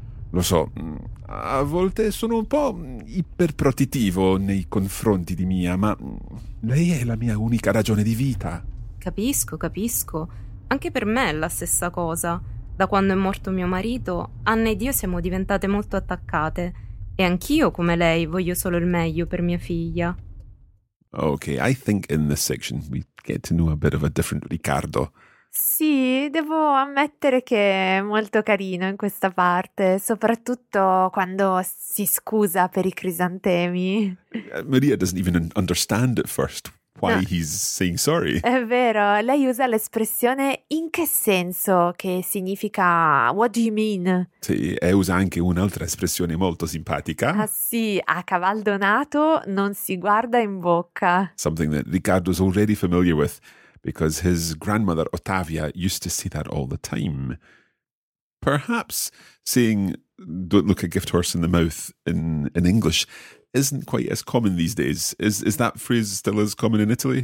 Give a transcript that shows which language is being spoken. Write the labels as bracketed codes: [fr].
[it] Lo so, a volte sono un po' iperprotettivo nei confronti di Mia, ma lei è la mia unica ragione di vita. Capisco, capisco. Anche per me è la stessa cosa. Da quando è morto mio marito, Anna ed io siamo diventate molto attaccate. E anch'io, come lei, voglio solo il meglio per mia figlia. [en] Ok, I think in this section we get to know a bit of a different Riccardo. [it] Sì, devo ammettere che è molto carino in questa parte, soprattutto quando si scusa per i crisantemi. [en] Maria doesn't even understand at first. Why no. He's saying sorry. [it] È vero, lei usa l'espressione in che senso, che significa [en] what do you mean? [it] Sì, e usa anche un'altra espressione molto simpatica. Ah sì, a caval donato non si guarda in bocca. [en] Something that Riccardo's already familiar with, because his grandmother Ottavia used to say that all the time. Perhaps saying don't look a gift horse in the mouth in English isn't quite as common these days. Is that phrase still as common in Italy?